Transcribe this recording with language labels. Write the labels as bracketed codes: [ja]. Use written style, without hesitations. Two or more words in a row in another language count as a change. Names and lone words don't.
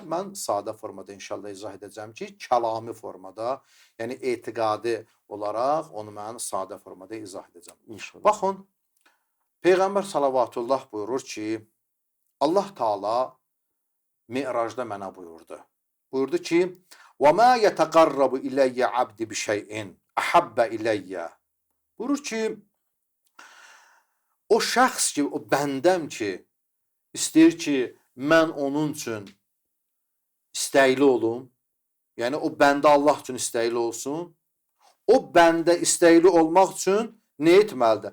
[az] Mən sadə formada inşallah izah edəcəm ki, kəlami formada, yəni etiqadi olaraq onu mən sadə formada izah edəcəm. İnşallah. Baxın, Peyğəmbər salavatullah buyurur ki, Allah Taala Mi'racda mənə buyurdu. Buyurdu ki, [ar] وَمَا يَتَقَرَّبُ إِلَيَّ عَبْدِ بِشَيْءٍ أَحَبَّ إِلَيَّ. [az] Buyurur ki, o şəxs ki, o bəndəm ki, istəyir ki, mən onun üçün istəkli olum, yəni o bəndə Allah üçün istəkli olsun, o bəndə istəkli olmaq üçün nə etməlidir?